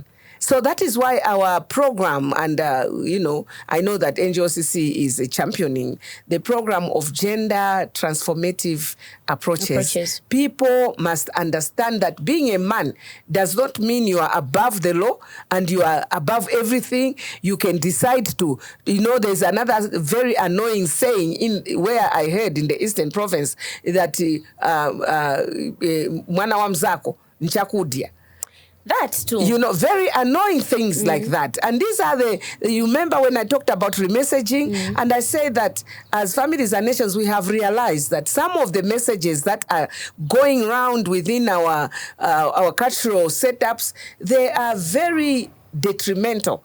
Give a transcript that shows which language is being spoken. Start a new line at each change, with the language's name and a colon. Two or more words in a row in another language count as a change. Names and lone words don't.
English: So that is why our program, and I know that NGOCC is championing the program of gender transformative approaches. People must understand that being a man does not mean you are above the law and you are above everything. You can decide to, there's another very annoying saying where I heard in the Eastern Province that
Nyanja: mwana wa mzako nchakudia.
English: That too. Very annoying things like that. And these are you remember when I talked about remessaging, and I say that as Families and Nations, we have realized that some of the messages that are going around within our cultural setups, they are very detrimental.